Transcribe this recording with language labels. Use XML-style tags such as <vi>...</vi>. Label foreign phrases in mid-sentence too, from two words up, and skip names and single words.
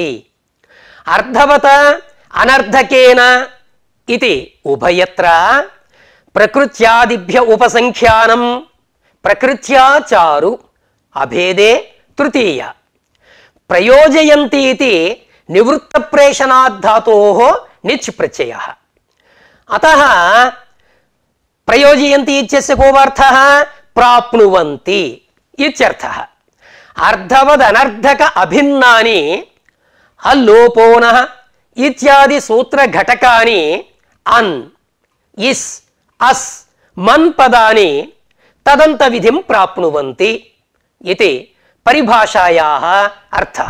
<sa>अर्धवता अनर्धकेन इति उभयत्र प्रकृत्यादिभ्य उपसंख्यानं प्रकृत्या चारु अभेदे तृतीय। प्रयोजयन्ति इति निवृत्त प्रेषणात् धातोः निच् प्रत्ययः। अतः प्रयोजयन्ति इत्यस्य को अर्थः प्राप्नुवन्ति इत्यर्थः। అర్థవదనర్థక అభిన్నాని అల్లోపోనః ఇత్యాది సూత్ర ఘటకాని అన్ ఇస్ అస్ మన్ పదాని తదంత విధిం ప్రాప్నువంతి ఇది పరిభాషాయాః అర్థః.</sa>